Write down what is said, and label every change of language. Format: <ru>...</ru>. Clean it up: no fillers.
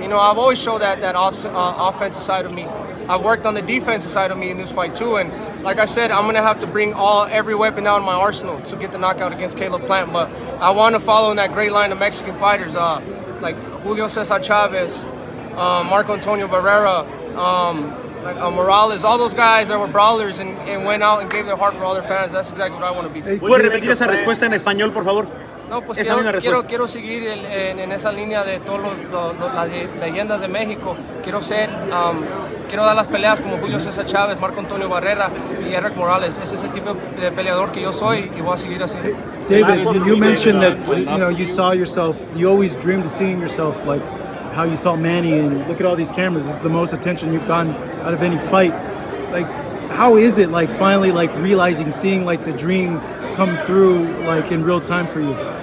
<en>I've always showed that offensive side of me. I've worked on the defensive side of me in this fight too, and like I said, I'm going to have to bring every weapon out in my arsenal to get the knockout against Caleb Plant, but I want to follow in that great line of Mexican fighters like Julio Cesar Chavez, Marco Antonio Barrera, Morales, all those guys that were brawlers and went out and gave their heart for all their fans. That's exactly what I want to be.</en> <es>¿Puedes repetir esa respuesta en español, por favor? No, pues Esa quiero seguir en esa línea de todas las leyendas de México. Quiero dar las peleas como Julio César Chávez, Marco Antonio Barrera y Eric Morales. Ese es el tipo de peleador que yo soy y voy a seguir así.</es> <en>David, you mentioned that you saw yourself. You always dreamed of seeing yourself like how you saw Manny, and look at all these cameras. This is the most attention you've gotten out of any fight. Like, how is it like finally like realizing, seeing like the dream come through like in real time for you?</en>